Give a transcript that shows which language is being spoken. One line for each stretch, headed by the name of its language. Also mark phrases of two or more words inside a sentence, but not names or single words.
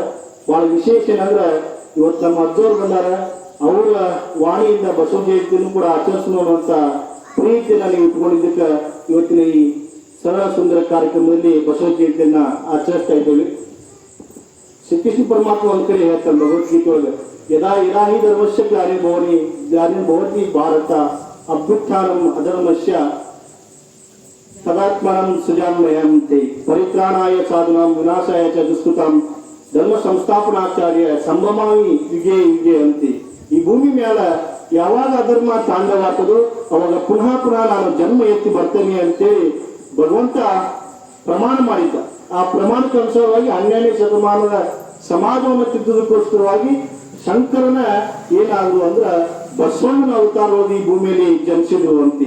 Kannada: ಬಹಳ ವಿಶೇಷ ಏನಂದ್ರೆ ಇವತ್ತು ನಮ್ಮ ಅಜ್ಜವರು ಬಂದಾರ, ಅವರ ವಾಣಿಯಿಂದ ಬಸವ ಜಯಂತಿಯನ್ನು ಕೂಡ ಆಚರಿಸೋಣ ಪ್ರೀತಿಯನ್ನು ನೀವು ಇಟ್ಕೊಂಡಿದ್ದಕ್ಕೆ ಇವತ್ತಿನ ಈ ಸರಳ ಸುಂದರ ಕಾರ್ಯಕ್ರಮದಲ್ಲಿ ಬಸವ ಜಯಂತಿಯನ್ನ ಆಚರಿಸ್ತಾ ಇದ್ದೇವೆ. ಶ್ರೀಕೃಷ್ಣ ಪರಮಾತ್ಮ ಒಂದ್ ಕಡೆ ಹೇಳ್ತಾರೆ ಭಗವದ್ಗೀತೆ ಒಳಗೆ,
Sanskrit: ಯದಾ ಇರಾಹಿ ಧರ್ಮಸ್ಯ ಗ್ಲಾನಿರ್ಭವತಿ ಭಾರತ ಅಭ್ಯುತ್ಥಾನಂ ಅಧರ್ಮಸ್ಯ ತದಾತ್ಮನಂ ಸೃಜಾಮ್ಯಹಂತೆ ಪರಿತ್ರಾಣಾಯ ಸಾಧುನಾಂ ವಿನಾಶಾಯ ಚ ದುಷ್ಕೃತಾಂ ಧರ್ಮ ಸಂಸ್ಥಾಪನಾಚಾರ್ಯ ಸಂಭಮಾಮಿ ಯುಗೆ ಯುಗೆ ಅಂತೆ.
Kannada: ಈ ಭೂಮಿ ಮ್ಯಾಲ ಯಾವಾಗ ಅಧರ್ಮ ತಾಂಡವಾಗ್ತದೋ ಅವಾಗ ಪುನಃ ನಾನು ಜನ್ಮ ಎತ್ತಿ ಬರ್ತೇನೆ ಅಂತೇಳಿ ಭಗವಂತ ಪ್ರಮಾಣ ಮಾಡಿದ್ದ. ಆ ಪ್ರಮಾಣಕ್ಕೆ ಅನುಸಾರವಾಗಿ 12ನೇ ಶತಮಾನದ ಸಮಾಜವನ್ನು ತಿದ್ದುದಕ್ಕೋಸ್ಕರವಾಗಿ ಶಂಕರನ ಏನಾದ್ರು ಅಂದ್ರ ಬಸವಣ್ಣನ ಅವತಾರವಾಗಿ ಈ ಭೂಮಿಯಲ್ಲಿ ಜನಿಸಿದ್ರು ಅಂತಿ.